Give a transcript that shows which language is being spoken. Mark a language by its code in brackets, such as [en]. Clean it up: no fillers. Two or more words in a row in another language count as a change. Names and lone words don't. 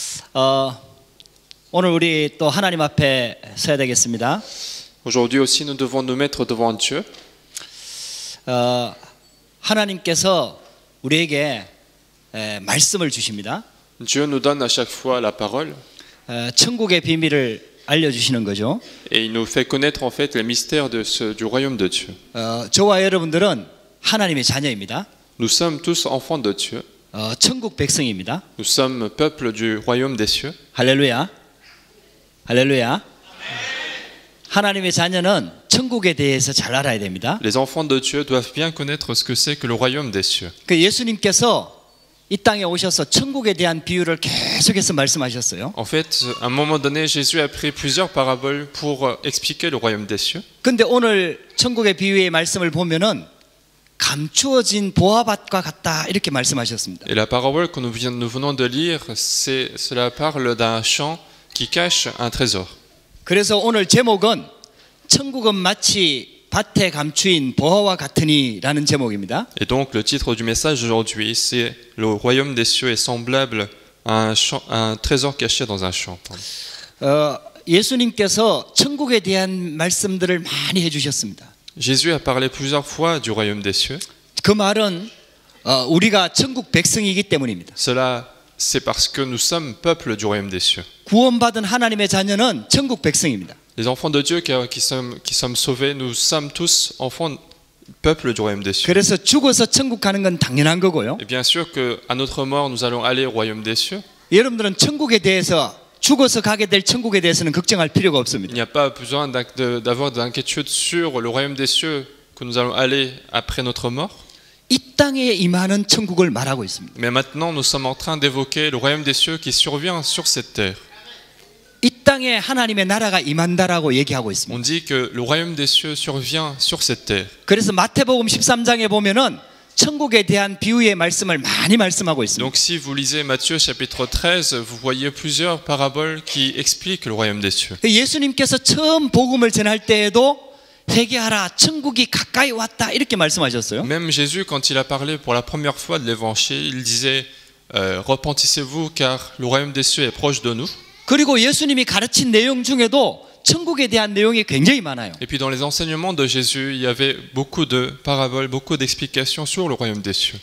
[ko] 오늘 우리 또 하나님 앞에 서야 되겠습니다. [fr] Aujourd'hui aussi, nous devons nous mettre devant Dieu. [ko] 하나님께서 우리에게 말씀을 주십니다. [fr] Dieu nous donne à chaque fois la parole [ko] 천국의 비밀을 알려주시는 거죠. [fr] et il nous fait connaître en fait les mystères du royaume de Dieu. [ko] 저와 여러분들은 하나님의 자녀입니다. [fr] Nous sommes tous enfants de Dieu. [ko] 천국 백성입니다. [fr] Nous sommes peuple du royaume des cieux. [ko] 할렐루야. 할렐루야. 하나님의 자녀는 천국에 대해서 잘 알아야 됩니다. [fr] Les enfants de Dieu doivent bien connaître ce que c'est que le royaume des cieux. [ko] 그 예수님께서 이 땅에 오셔서 천국에 대한 비유를 계속해서 말씀하셨어요. [fr] En fait, à un moment donné, Jésus a pris plusieurs paraboles pour expliquer le royaume des cieux. [ko] 근데 오늘 천국의 비유의 말씀을 보면은 감추어진 보화밭과 같다 이렇게 말씀하셨습니다. [fr] Et la parabole que nous venons de lire, cela parle d'un champ qui cache un trésor. [ko] 그래서 오늘 제목은 천국은 마치 밭에 감추인 보화와 같으니라는 제목입니다. [fr] Et donc le titre du message aujourd'hui, c'est le royaume des cieux est semblable à un trésor caché dans un champ. [ko] 예수님께서 천국에 대한 말씀들을 많이 해주셨습니다. [fr] Jésus a parlé plusieurs fois du royaume des cieux. [ko] 그 말은 우리가 천국 백성이기 때문입니다. [fr] Cela, c'est parce que nous sommes peuple du royaume des cieux. [ko] 구원받은 하나님의 자녀는 천국 백성입니다. [fr] Les enfants de Dieu qui sommes sauvés, nous sommes tous enfants peuple du royaume des cieux. [ko] 그래서 죽어서 천국 가는 건 당연한 거고요. [fr] Et bien sûr que à notre mort, nous allons aller au royaume des cieux. [ko] 여러분들은 천국에 대해서 죽어서 가게 될 천국에 대해서는 걱정할 필요가 [fr] Il [ko] 없습니다. [fr] n'y a pas besoin d'avoir d'inquiétude sur le royaume des cieux que nous allons aller après notre mort. [ko] 이 땅에 임하는 천국을 말하고 있습니다. [fr] Mais maintenant, nous sommes en train d'évoquer le royaume des cieux qui survient sur cette terre. [ko] 이 땅에 하나님의 나라가 임한다라고 얘기하고 있습니다. [fr] On dit que le royaume des cieux survient sur cette terre. [ko] 그래서 마태복음 13장에 보면은 천국에 대한 비유의 말씀을 많이 말씀하고 있습니다. [fr] Donc si vous lisez Matthieu chapitre 13, vous voyez plusieurs paraboles qui expliquent le royaume des cieux. [ko] 예수님께서 처음 복음을 전할 때에도 회개하라 천국이 가까이 왔다 이렇게 말씀하셨어요. [fr] Même Jésus, quand il a parlé pour la première fois de l'évangile, il disait repentissez-vous car le royaume des cieux est proche de nous. [ko] 그리고 예수님이 가르친 내용 중에도 천국에 대한 내용이 굉장히 많아요. [fr] Et puis dans les enseignements de Jésus, il y avait beaucoup de paraboles, beaucoup d'explications sur le royaume des cieux.